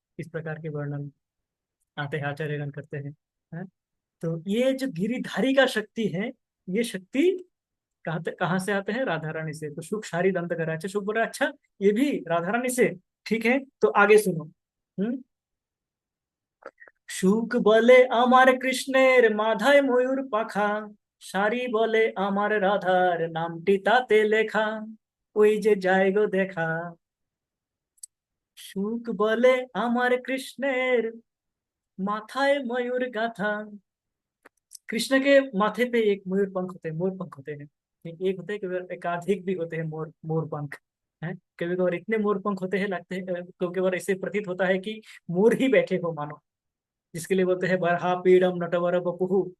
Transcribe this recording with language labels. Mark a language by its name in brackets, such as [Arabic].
[Hindi] इस प्रकार के वर्णन आते हैं, आचार्यगण करते हैं। तो ये जो गिरिधारी का शक्ति है, ये शक्ति कहाँ से आते हैं? राधा रानी से। तो शुक सारी दंत करा, अच्छा शुक बोला अच्छा ये भी राधा रानी से, ठीक है तो आगे सुनो। [Bangla] শুক বলে আমার কৃষ্ণের মাথায় ময়ূর পাখা, সারি বলে আমার রাধার নামটি তাতে লেখা, ওই যে যায় গো দেখা। শুক বলে আমার কৃষ্ণের মাথায় ময়ূर गाथा। [Hindi] कृष्ण के माथे पे एक मयूर पंख होते हैं, मोर पंख होते हैं। एक होते हैं, कभी एकाधिक भी होते हैं मोर मोर पंख है। कभी कभार इतने मोर पंख होते हैं, लगते हैं कभी कभार ऐसे प्रतीत होता है कि मोर ही बैठे हो मानो, जिसके लिए बोलते हैं बरहा पीड़म नटवर बपुहु।